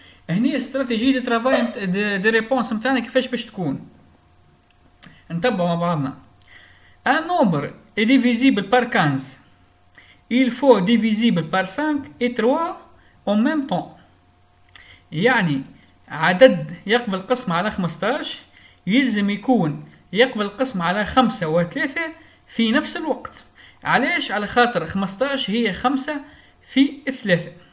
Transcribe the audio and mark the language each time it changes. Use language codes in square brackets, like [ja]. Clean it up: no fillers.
[ar] هنا استراتيجية دي ترافاي دي ريبونس متاعنا كيفاش باش تكون. نتبعوا مع بعضنا. [fr] Un nombre est divisible par 15. Il faut divisible par 5 et 3 en même temps. [ar] يعني عدد يقبل القسم على 15 يلزم يكون يقبل القسم على 5 و3 في نفس الوقت. علاش؟ على خاطر 15 هي 5 في 3.